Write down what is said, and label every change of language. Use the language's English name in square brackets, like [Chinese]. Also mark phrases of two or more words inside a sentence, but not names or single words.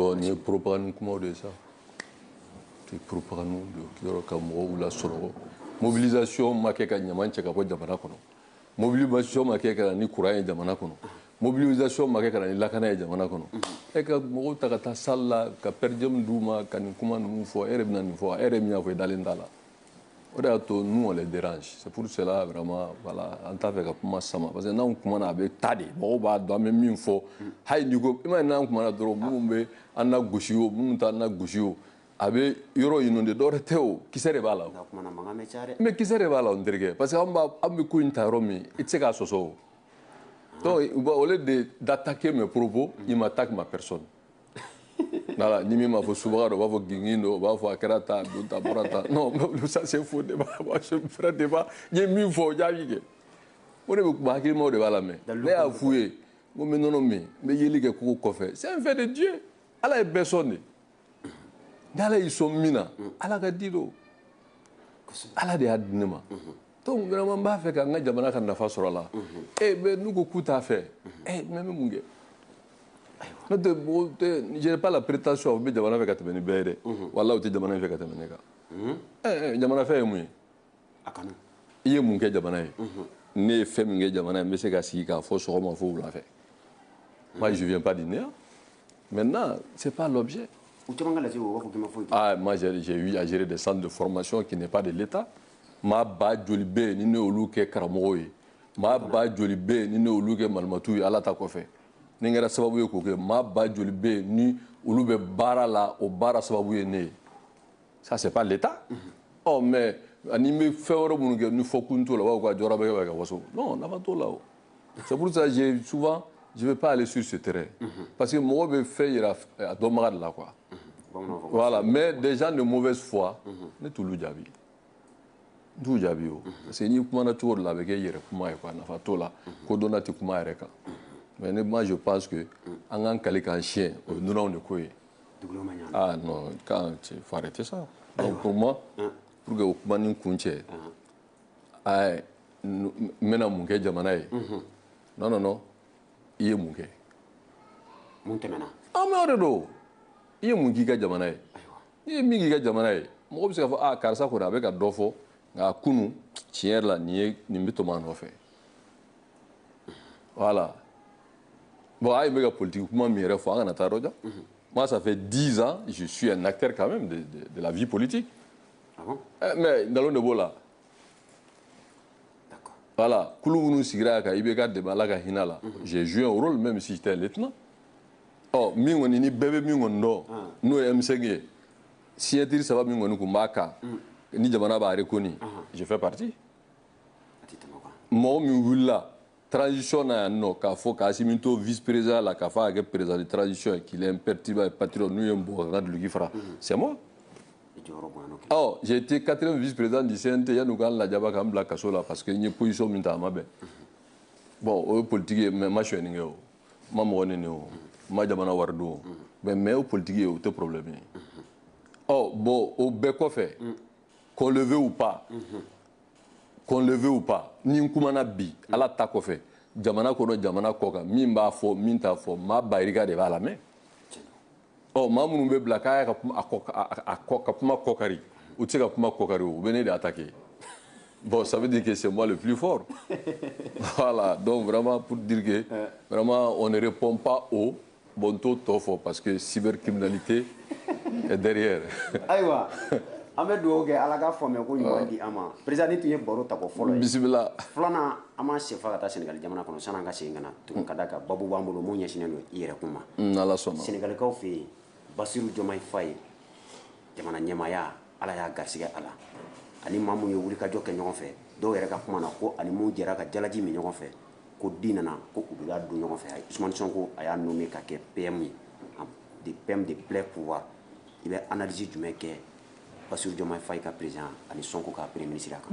[Bambara] bon nin ye propagande kumaw de ye sa [French] c'est propagande [Bambara] de yɔrɔ ka mɔgɔw lasɔrɔ mobilisation ma kɛ ka ɲaman cɛ ka bɔ jamana kɔnɔ mobilisation ma kɛ ka na ni courant ye jamana kɔnɔ mobilisation ma kɛ ka na ni lakana ye jamana kɔnɔ e ka mɔgɔw ta ka taa salle la ka per diem d'u ma ka nin kuma ninnu fɔ e yɛrɛ bɛna nin fɔ e yɛrɛ min y'a fɔ i dalen t'a la o de y'a to [French] nous on les dérange c'est pour cela vraiment voilà [Bambara] an t'a fɛ ka kuma sama [French] parce que [Bambara] n'anw kumana a bɛ taa de mɔgɔw b'a dɔn an bɛ min fɔ hali n'i ko i m'a ye n'an kumana dɔrɔn minnu bɛ an na gosi o minnu t'an na gosi o a bɛ yɔrɔ inondé dɔwɛrɛ tɛ o kisɛ de b'a la mais kisɛ de b'a la n terikɛ [French] parce que [Bambara] an bɛ ko in ta yɔrɔ min i tɛ se k'a sɔsɔ o [French] donc au lieu d'attaquer mes propos il m'attaque ma personne voilà [Bambara] ni min m'a fɔ subaga dɔ u b'a fɔ gingin dɔ u b'a fɔ a kɛra ta a don ta bɔra ta [French] non ça c'est faux débat je ferai débat [Bambara] n ye min fɔ o jaabi kɛ o de bɛ kuma hakilimaw de b'a la mɛ ne y'a f'u ye n ko n bɛ nɔnɔ min n bɛ yeli kɛ kogo kɔfɛ [French] c'est un fait de Dieu [Bambara] ala ye bɛɛ sɔn de ni ala y'i sɔn min na ala ka di don ala de y'a di ne ma [French] donc vraiment [Bambara] n b'a fɛ ka n ka jamana ka nafa sɔrɔ a la mais n'u ko k'u t'a fɛ mais n bɛ mun kɛ n'o tɛ [French] je n'ai pas la prétention [Bambara] u bɛ jamana fɛ ka tɛmɛ ni bɛɛ ye dɛ walahi u tɛ jamana in fɛ ka tɛmɛ ne kan jamana fɛ ye mun ye i ye mun kɛ jamana ye ne ye fɛn min kɛ jamana ye n bɛ se ka sigi k'a fɔ sɔgɔma fo wula fɛ [French] moi je viens pas du néant maintenant c'est pas l'objet. Ah, moi j'ai eu à gérer des centres de formation qui n'est pas de l'État. [Bambara] Ma ba joli bɛ ni ne olu kɛ karamɔgɔw ye ma ba joli bɛ ni ne olu kɛ malimatu ye ala ta kɔfɛ ni kɛra sababu ye k'o kɛ ma ba joli bɛ ni olu bɛ baara la o baara sababu ye ne ye [French] ça c'est pas l'État. Oh mais [Bambara] ani bɛ fɛn wɛrɛ minnu kɛ ni fɔ kun t'o la u b'a fɔ ka jɔyɔrɔ bɛ kɛ ka waso non nafa t'o la o [French] c'est pour ça j'ai souvent je vais pas aller sur ce terrain parce que [Bambara] mɔgɔ bɛ fɛn yira a dɔnbaga de la quoi. [French] Voilà, mais des gens de mauvaise foi [Bambara] ne t'olu jaabi n t'u jaabi o [French] parce que [Bambara] n'i kumana cogo dɔ la a bɛ kɛ yɛrɛ kuma ye quoi nafa t'o la ko dɔnna tɛ kuma yɛrɛ kan [French] mais moi je pense que [Bambara] an k'an kali k'an siɲɛ o ye nunanw de ko ye [French] ah non quand il faut arrêter ça donc pour moi pour que [Bambara] o kuma ni kun cɛ n bɛna mun kɛ jamana ye [French] non non non [Bambara] i ye mun kɛ mun tɛmɛna ah mais o de don i ye mun k'i ka jamana ye n'i ye min k'i ka jamana ye mɔgɔ bɛ se k'a fɔ karisa kɔni a bɛ ka dɔ fɔ nka kunu tiɲɛ yɛrɛ la nin bɛ tɔmɔ a nɔfɛ voilà bon a ye bɛ ka politique kuma min yɛrɛ fɔ an kana taa yɔrɔ jan [French] moi ça fait 10 ans je suis un acteur quand même de la vie politique mais [Bambara] nkalon de b'o la voilà kulu minnu sigira kan IBK dɛmɛ ala ka hinɛ la [French] j'ai joué un rôle même si j'étais un lieutenant. [Bambara] Oh, min kɔni ni bɛɛ bɛ min kɔni dɔn n'o ye M5 ye signatire saba min kɔni kun b'a kan ni jamana b'a reconi [French] je fais partie [Bambara] mɔgɔ min wulila transition na yan nɔ k'a fɔ k'Asimi to vice président la k'a fɔ a ka kɛ [French] président de transition [Bambara] ye [French] qu'il est imperturbable et patriote [Bambara] n'u ye n bugɔ ka n ka duloki fara [French] c'est moi. Oh, j'ai été 4e vice-président du CNT [Bambara] yan'u k'an lajaba k'an bila kaso la parce que n ye position min ta a ma bɛn bon o ye politique ye mais n ma sonyani kɛ o n ma mɔgɔ nɛni o ma jamana wari don mais o politique ye o tɛ problème ye. Oh bon o bɛɛ kɔfɛ [French] qu'on le veut ou pas [Bambara] qu'on le veut ou pas ni n kumana bi ala ta kɔfɛ jamana kɔnɔ jamana kɔ kan min b'a fɔ min t'a fɔ maa bayirika de b'a lamɛn maa minnu bɛ bila k'a y'a ka kuma kɔkari u tɛ se ka kuma kɔkari o bɛ ne de [French] attaquer bon ça veut dire que c'est moi le plus fort voilà donc vraiment pour dire que vraiment on ne répond pas au bon [Bambara] t'o fɔ [French] parce que cybercriminalité est derrière [Bambara] ayiwa an bɛ dugawu kɛ ala ka faamuya ko ɲuman di an ma président ni tun ye baro ta ko fɔlɔ ye bisimila filanan an ma sefa ka taa Sénégal jamana kɔnɔ san'an ka segin ka na tuguni ka da kan babu b'an bolo mun ɲɛsinnen don i yɛrɛ kun ma n'ala sɔnna Sénégalikaw fɛ yen Bassirou Diomaye Faye jamana ɲɛmaaya ala y'a garisɛgɛ a la ani maa mun ye wulikajɔ kɛ ɲɔgɔn fɛ dɔw yɛrɛ ka kuma na ko ani mun jɛra ka jalaji min ɲɔgɔn fɛ ko di nana ko u bɛ don ɲɔgɔn fɛ Ousmane Sonko a y'a nommé ka kɛ PM ye de PM [French] de plein pouvoir [Bambara] i bɛ analyse jumɛn kɛ Bassirou Diomaye Faye ka président ani Sonko ka [French] premier ministre [Bambara] a kan.